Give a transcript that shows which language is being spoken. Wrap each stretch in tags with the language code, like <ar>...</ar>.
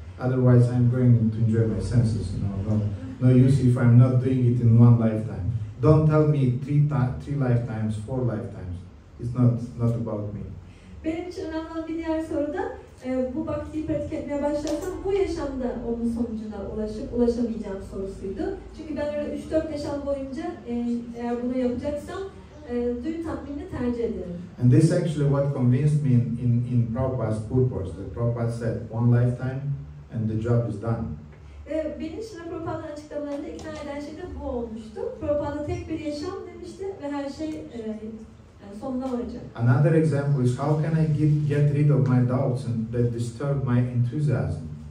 <en>Otherwise, I'm going to enjoy my senses. No use if I'm not doing it in one lifetime. Don't tell me three lifetimes, 4 lifetimes. It's not about me.</en> <tr>Benim için önemli olan bir diğer soru da bu bhaktiyi pratik etmeye başlarsam bu yaşamda onun sonucuna ulaşamayacağım sorusuydu. Çünkü ben öyle 3-4 yaşam boyunca eğer bunu yapacaksam duyu tatminini tercih ederim.</tr> <en>And this actually what convinced me in Prabhupada's purpose. That Prabhupada said, one lifetime and the job is done.</en> <tr>Benim için Prabhupada'nın açıklamalarında ikna eden şey de bu olmuştu. Prabhupada tek bir yaşam demişti ve her şey sonuna varacak.</tr> <en>Another example is how can I get rid of my doubts and that disturb my enthusiasm?</en>